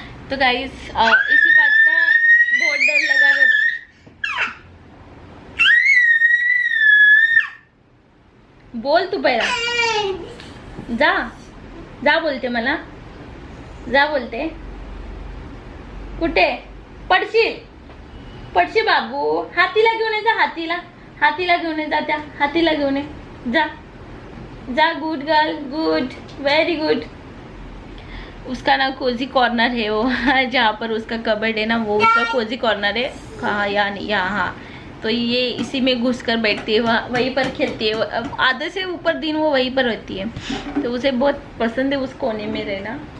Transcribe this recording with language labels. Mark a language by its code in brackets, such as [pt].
[hi] तो गाइस इसी बात का बहुत डर लगा रहता। [mr] बोल तू पहिला, जा जा बोलते मला, जा बोलते। कुठे पडशील बाबू, हातीला घेऊन ये जा, हातीला घेऊन ये जा, त्या हातीला घेऊन ये जा। [en] Good girl, good, very good. [hi] उसका ना कोजी कॉर्नर है वो जहाँ पर उसका कबर्ड है ना, वो उसका कोजी कॉर्नर है। कहाँ? यहाँ नहीं, यहाँ। हाँ, तो ये इसी में घुस कर बैठती है, वहीं पर खेलती है, आधे से ऊपर दिन वो वहीं पर रहती है, तो उसे बहुत पसंद है उस कोने में रहना।